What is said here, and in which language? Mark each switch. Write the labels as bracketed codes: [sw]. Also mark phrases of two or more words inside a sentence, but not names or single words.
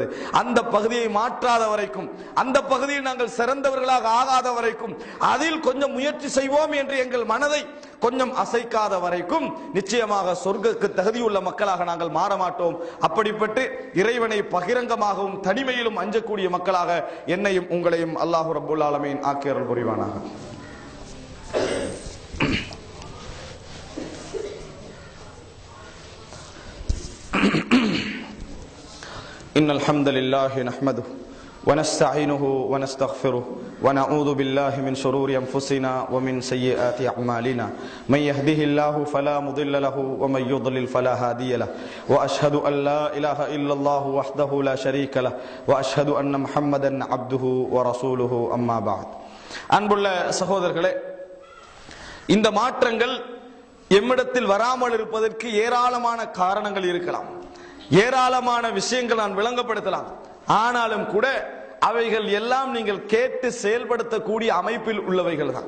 [ta] அந்த பகுதியை மாற்றாத வரைக்கும், அந்த பகுதியில் நாங்கள் சிறந்தவர்களாக ஆகாத வரைக்கும், அதில் கொஞ்சம் முயற்சி செய்வோம் என்று எங்கள் மனதை கொஞ்சம் அசைக்காத வரைக்கும் நிச்சயமாக சொர்க்கத்துக்கு தகுதியுள்ள மக்களாக நாங்கள் மாற மாட்டோம். அப்படிப்பட்டு இறைவனை பகிரங்கமாகவும் தனிமையிலும் அஞ்சக்கூடிய மக்களாக என்னையும் உங்களையும் அல்லாஹ் [ar] رب العالمين [ta] ஆக்கி அருள் புரிவானாக. [ar] إن الحمد لله نحمده ونستعينه ونستغفره ونعوذ بالله من شرور أنفسنا ومن سيئات أعمالنا من يهده الله فلا مضل له ومن يضلل فلا هادي له وأشهد أن لا إله إلا الله وحده لا شريك له وأشهد أن محمدا عبده ورسوله أما بعد. [ta] அன்புள்ள சகோதரர்களே, இந்த மாற்றங்கள் எம்மிடத்தில் வராமல் இருப்பதற்கு ஏராளமான காரணங்கள் இருக்கலாம். ஏராளமான விஷயங்கள் நான் விளங்கப்படுத்தலாம். ஆனாலும் கூட அவைகள் எல்லாம் நீங்கள் கேட்டு செயல்படுத்தக்கூடிய அமைப்பில் உள்ளவைகள் தான்.